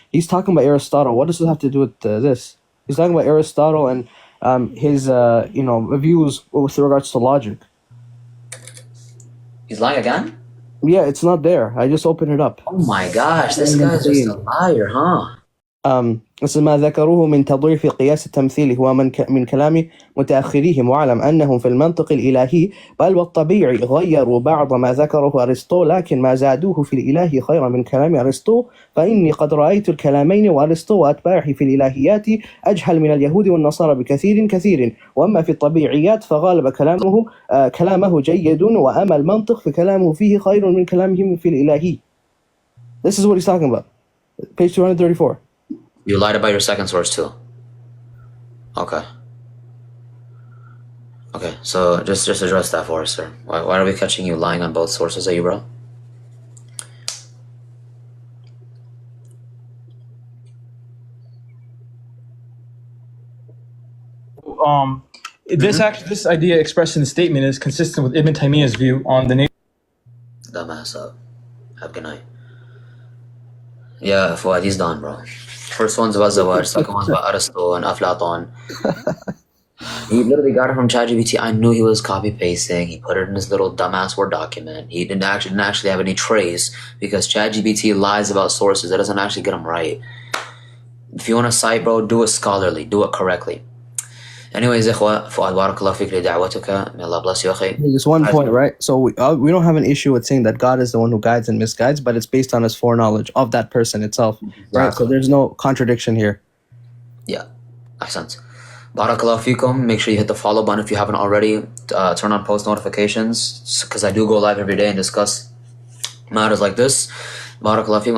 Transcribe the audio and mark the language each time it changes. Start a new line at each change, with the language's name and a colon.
English: He's talking about Aristotle. What does it have to do with this? He's talking about Aristotle and his views with regards to logic. He's lying again? Yeah, it's not there. I just opened it up. Oh my gosh, this guy's just a liar, huh?
Arabic: ما ذكروه من تضعيف قياس التمثيل هو من كلام متأخريهم، واعلم أنهم في المنطق الإلهي بل والطبيعي غيروا بعض ما ذكره أرسطو، لكن ما زادوه في الإله خيرا من كلام أرسطو، فإني قد رأيت الكلامين وأرسطو وأتباعه في الإلهيات أجهل من اليهود والنصارى بكثير كثير، وأما في الطبيعيات فغالب كلامه جيد، وأما المنطق فكلامه فيه خير من كلامهم في الإلهي.
English: This is what he's talking about. Page 234. You lied about your second source too. Okay. Okay, so just address that for us, sir. Why are we catching you lying on both sources, are you, bro? This idea expressed in the statement is consistent with Ibn Taymiyyah's view on the nature. Dumbass up. Have a good night. Yeah, Fuad, he's done, bro. First one's about Zawaj, second one's about Aristotle and Aflaton. He literally got it from ChatGPT. I knew he was copy pasting. He put it in his little dumbass Word document. He didn't actually have any trace because ChatGPT lies about sources. It doesn't actually get them right. If you want to cite, bro, do it scholarly. Do it correctly. Anyways,
Arabic: إخوة, فؤاد بارك الله فيك لدعوتك.
English: May Allah bless you,
Arabic: أخي.
English: There's one point, right? So we don't have an issue with saying that God is the one who guides and misguides, but it's based on his foreknowledge of that person itself, right? So there's no contradiction here. Yeah, ahsant. Barakallahu feekum. Make sure you hit the follow button if you haven't already. Turn on post notifications because I do go live every day and discuss matters like this. Barakallahu feekum.